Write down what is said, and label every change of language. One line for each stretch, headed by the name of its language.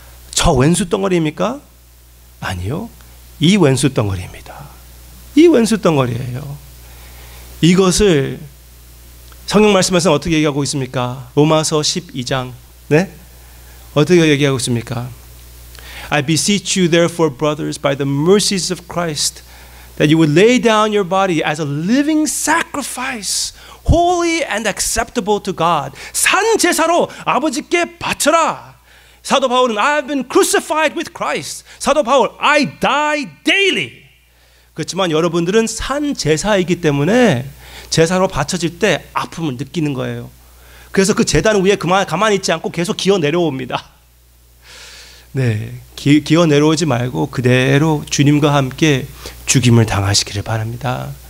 Korean: 저 왼수 덩어리입니까? 아니요. 이 왼수 덩어리입니다. 이 왼수 덩어리예요. 이것을 성경 말씀에서는 어떻게 얘기하고 있습니까? 로마서 12장. 네? 어떻게 얘기하고 있습니까?
English: I beseech you therefore, brothers, by the mercies of Christ, that you would lay down your body as a living sacrifice, holy and acceptable to God.
Korean: 산 제사로 아버지께 바쳐라.
English: 사도 바울은 I have been crucified with Christ. 사도 바울 I die daily.
Korean: 그렇지만 여러분들은 산 제사이기 때문에 제사로 바쳐질 때 아픔을 느끼는 거예요. 그래서 그 제단 위에 가만히 있지 않고 계속 기어 내려옵니다. 네, 기어 내려오지 말고 그대로 주님과 함께 죽임을 당하시기를 바랍니다.